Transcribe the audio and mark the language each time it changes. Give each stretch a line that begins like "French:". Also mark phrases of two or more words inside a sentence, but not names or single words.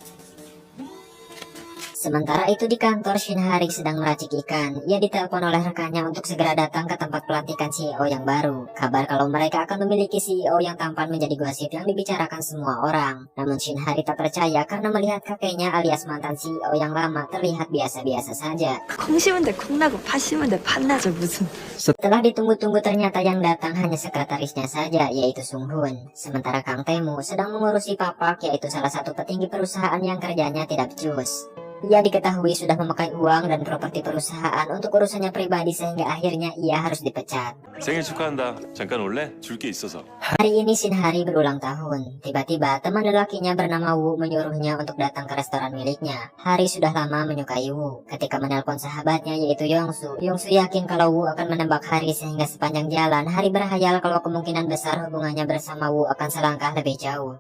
Indonesian: Sementara itu di kantor, Shin Hari sedang meracik ikan. Ia ditelepon oleh rekannya untuk segera datang ke tempat pelantikan CEO yang baru. Kabar kalau mereka akan memiliki CEO yang tampan menjadi gosip yang dibicarakan semua orang. Namun Shin Hari tak percaya karena melihat kakeknya alias mantan CEO yang lama terlihat biasa-biasa saja.
Korean: 콩 심은 데 콩나고 파 심은 데 팥나죠 무슨.
Indonesian: Setelah ditunggu-tunggu ternyata yang datang hanya sekretarisnya saja, yaitu Sung Hoon. Sementara Kang Taemu sedang mengurusi papak, yaitu salah satu petinggi perusahaan yang kerjanya tidak becus. Ia diketahui sudah memakai uang dan properti perusahaan untuk urusannya pribadi sehingga akhirnya ia harus dipecat.
Korean: 생일 축하한다. 잠깐 올래? 줄 게 있어서.
Indonesian: Hari ini Shin Hari berulang tahun. Tiba-tiba teman lelakinya bernama Woo menyuruhnya untuk datang ke restoran miliknya. Hari sudah lama menyukai Woo. Ketika menelpon sahabatnya yaitu Yongsu, Yongsu yakin kalau Woo akan menembak Hari sehingga sepanjang jalan Hari berhayal kalau kemungkinan besar hubungannya bersama Woo akan selangkah lebih jauh.